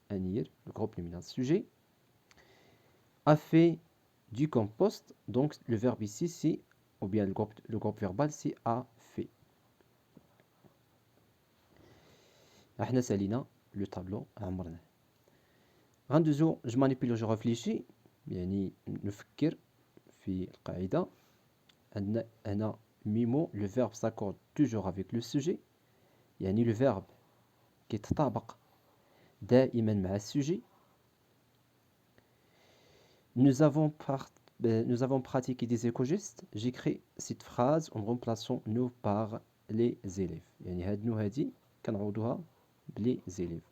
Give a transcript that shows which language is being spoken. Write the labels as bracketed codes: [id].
[fr] Anir, le groupe nominal sujet, a fait du compost. Donc, le verbe ici, c'est, ou bien le groupe verbal, c'est a fait. [ar] احنا سالينا le tableau عمرناه. غندوزو [fr] je manipule je réfléchis [ar] يعني نفكر في القاعدة. عندنا هنا ميمو [fr] le verbe s'accorde toujours avec le sujet يعني le verbe [ar] كيتطابق دائما مع السوجي. [fr] Nous avons pratiqué des éco-gestes. J'écris cette phrase en remplaçant nous par les élèves. [ar] يعني هاد nous هادي كنعوضوها بلي élèves.